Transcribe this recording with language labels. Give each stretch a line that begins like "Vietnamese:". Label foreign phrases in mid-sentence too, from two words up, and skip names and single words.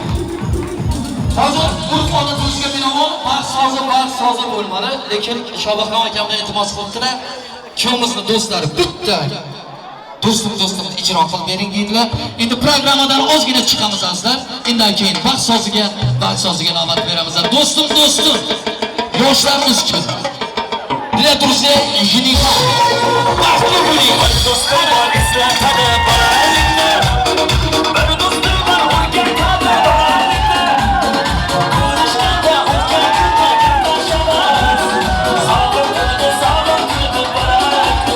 Uzbek: Hozir urf odatimizga binoan vaqt sozi bo'lmadi, lekin Shobaxon akamdan iltimos qilibdilar. Kuyovimizni do'stlari bitta do'stim ijro qilib bering deydilar. Endi programmadan ozgina chiqamiz azizlar. Undan keyin vaqt soziga navbat beramiz. Do'stim, yoshlarimiz uchun.
Russian: Для друзей жениха.
Uzbek: Baxtli bo'ling. Do'stim bor eslatadi bolalikni. Bir do'stim bor o'rgan qadi bolalikni. Ko'rishganda o'tgan kunga gaplashaman. Sog'intirdi bolalikni.